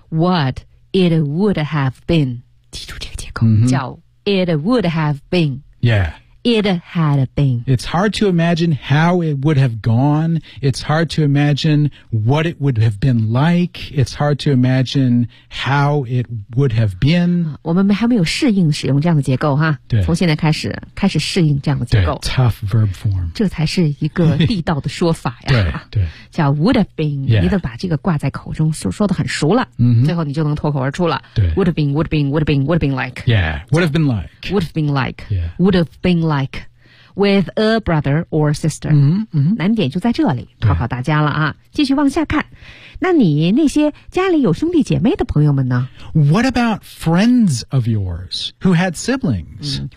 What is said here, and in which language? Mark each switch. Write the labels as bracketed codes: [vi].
[en] What it would have been. [zh] 记住这个结构、叫 [en] it would have been. Yeah. It had been. It's hard to imagine how it would have gone. It's hard to imagine what it would have been like. It's hard to imagine how it would have been. [zh] 我们还没有适应使用这样的结构哈。对。从现在开始适应这样的结构。 [en] 对。Tough verb form. [zh] 这才是一个地道的说法呀。对。 [en] 叫 would have been.、 Yeah. [zh] 你得把这个挂在口中说得很熟了。最后你就能脱口而出了。对。 [en] Would have been, would have been, would have been, would have been like. Yeah. Would have been like. Would have been like. Yeah. Would have been like with a brother or sister [zh] 难点就在这里考考大家了啊继续往下看那你那些家里有兄弟姐妹的朋友们呢 [en] What about friends of yours who had siblings、